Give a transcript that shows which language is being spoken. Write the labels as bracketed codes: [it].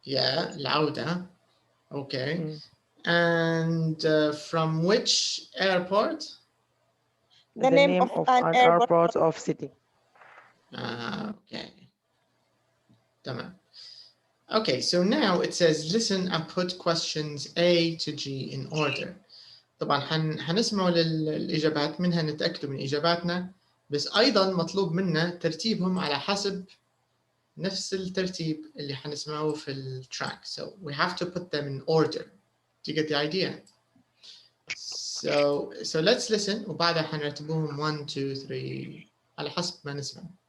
[en] Yeah. العودة. Okay. And from which airport? The name of an airport of city. Okay. تمام. Okay, so now it says listen and put questions A to G in order. [ar] طبعا حنسمعوا للإجابات منها نتأكدوا من إجاباتنا، بس أيضا مطلوب منا ترتيبهم على حسب نفس الترتيب اللي حنسمعوه في التراك. [en] So we have to put them in order. Do you get the idea? So let's listen [ar] وبعدها حنرتبوهم 1 2 3 على حسب ما نسمع.